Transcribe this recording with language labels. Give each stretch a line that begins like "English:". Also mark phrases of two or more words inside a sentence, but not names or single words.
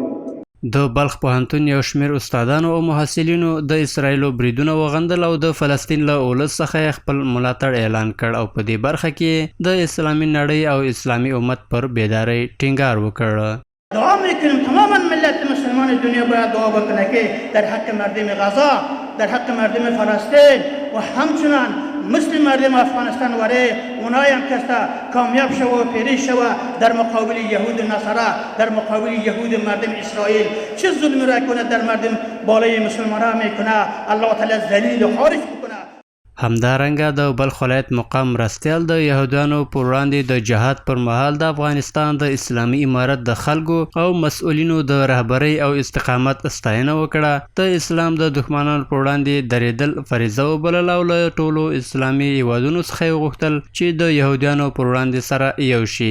Pashto: د بلخ پوهنتون یو شمېر استادانو او محصلینو د اسرائیلو بریدونه وغندل او د فلسطین له اولس څخه خپل ملاتړ اعلان کړ او په دې برخه کې د اسلامي نړۍ او اسلامي امت پر بیداری ټینګار وکړ.
Persian: دعا میکنیم تماما ملت مسلمان دنیا باید دعا بکنه که در حق مردم غزه، در حق مردم فلسطین و همچنان مثل مردم افغانستان وره اونایی هم که کامیاب شو و پیروز شو در مقابل یهود نصارا، در مقابل یهود مردم اسرائیل چه ظلمی را کنه در مردم بالای مسلمان را میکنه، الله تعالی ذلیل و خارج بکنه.
Pashto: همدارنګه د بلخ ولایت مقام مرستیال د یهودانو پر وړاندې د جهاد پر مهال د افغانستان د اسلامي امارت د خلکو او مسؤلینو د رهبرۍ او استقامت ستاینه وکړه. د اسلام د دښمنانو پر وړاندې درېدل فریضه وبلل او له ټولو اسلامي هیوادونو څخه یې وغوښتل چې د یهودیانو پر وړاندې سره یو شي.